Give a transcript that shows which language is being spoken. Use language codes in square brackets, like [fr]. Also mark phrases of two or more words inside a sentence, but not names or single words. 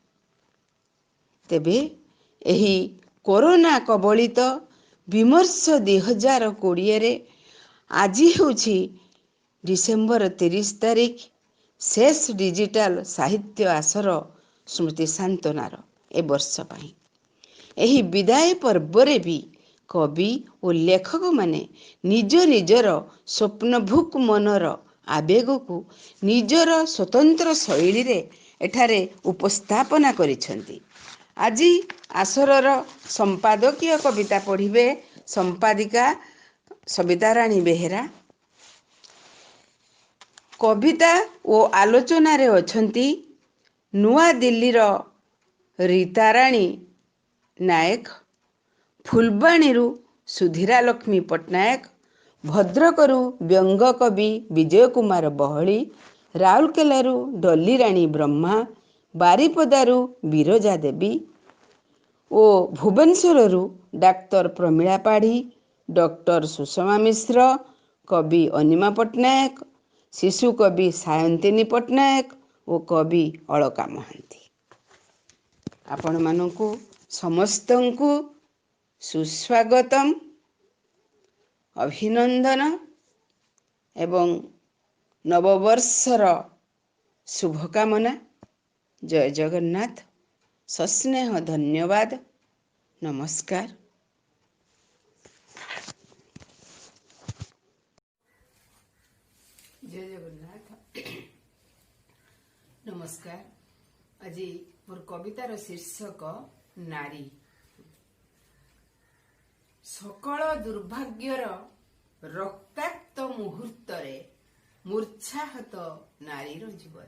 [or] ତେବେ ଏହି କୋରୋନା କବଳିତ ବିମର୍ଶ 2020 ରେ ଆଜି ହେଉଛି ଡିସେମ୍ବର 30 ତାରିଖ ଶେଷ ଡିଜିଟାଲ ସାହିତ୍ୟ ଆସର ସ୍ମୃତି ସାନ୍ତ୍ୱନାର ଏ ବର୍ଷ ପାଇଁ। ଏହି ବିଦାୟ ପର୍ବରେ ଭି କବି ଆଉ ଲେଖକ ମାନେ ନିଜ ନିଜର ସ୍ୱପ୍ନଭୁକ ମନର ଆବେଗ କୁ ନିଜର ସ୍ୱତନ୍ତ୍ର ଶୈଳୀ ରେ ଏଠାରେ ଉପସ୍ଥାପନା କରିଛନ୍ତି। ଆଜି ଆସରର ସମ୍ପାଦକୀୟ କବିତା ପଢ଼ିବେ ସମ୍ପାଦିକା ସବିତା ରାଣୀ ବେହେରା। କବିତା ଆଉ ଆଲୋଚନା ରେ ଅଛନ୍ତି ନୂଆ ଦିଲ୍ଲୀର ରୀତାରାଣୀ ନାୟକ, ଫୁଲବାଣୀରୁ ସୁଧୀରା ଲକ୍ଷ୍ମୀ ପଟ୍ଟନାୟକ, ଭଦ୍ରକରୁ ବ୍ୟଙ୍ଗ କବି ବିଜୟ କୁମାର ବହଳି, ରାଉରକେଲାରୁ ଡଲି ରାଣୀ ବ୍ରହ୍ମା, ବାରିପଦାରୁ ବିରଜା ଦେବୀ ଓ ଭୁବନେଶ୍ୱରରୁ ଡାକ୍ତର ପ୍ରମିଳା ପାଢ଼ୀ, ଡକ୍ଟର ସୁଷମା ମିଶ୍ର, କବି ଅନିମା ପଟ୍ଟନାୟକ, ଶିଶୁ କବି ସାୟନ୍ତିନୀ ପଟ୍ଟନାୟକ ଆଉ କବି ଅଲକା ମହାନ୍ତି। ଆପଣ ମାନଙ୍କୁ ସମସ୍ତଙ୍କୁ ସୁସ୍ୱାଗତମ, ଅଭିନନ୍ଦନ ଏବଂ ନବବର୍ଷର ଶୁଭକାମନା। ଜୟ ଜଗନ୍ନାଥ। ସସ୍ନେହ ଧନ୍ୟବାଦ। ନମସ୍କାର। ଜୟ ଜଗନ୍ନାଥ। ନମସ୍କାର। ଆଜି ମୋର କବିତାର ଶୀର୍ଷକ ନାରୀ। ସକଳ ଦୁର୍ଭାଗ୍ୟର ରକ୍ତାକ୍ତ ମୁହୂର୍ତ୍ତରେ ମୂର୍ଚ୍ଛାହତ ନାରୀର ଜୀବନ।